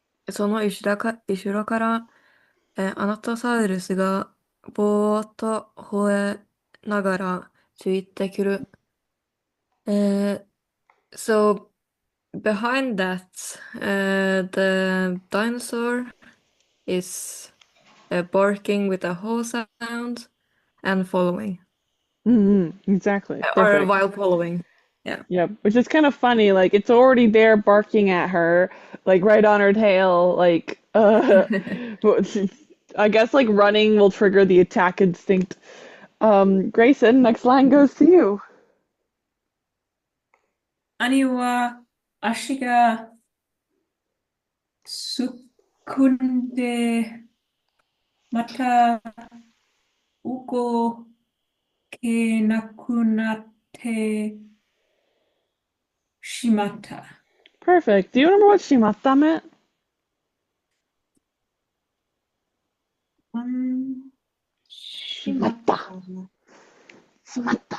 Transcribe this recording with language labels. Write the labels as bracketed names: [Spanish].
[Japanese] その後ろから、アナトサウルスがぼーっと吠えながらついてくる。 [English] So behind that, the dinosaur is barking with a whole sound and following. Exactly. Or Perfect. while following. Yeah. Yep. Which is kind of funny. Like it's already there barking at her, like right on her tail. Like, I guess like running will trigger the attack instinct. Grayson, next line goes to you. [Japanese] 兄は足がすくんで、また動けなくなってしまった。 [English] Perfect. Do you remember what shimatta meant? [Japanese] しまった。 Shimatta.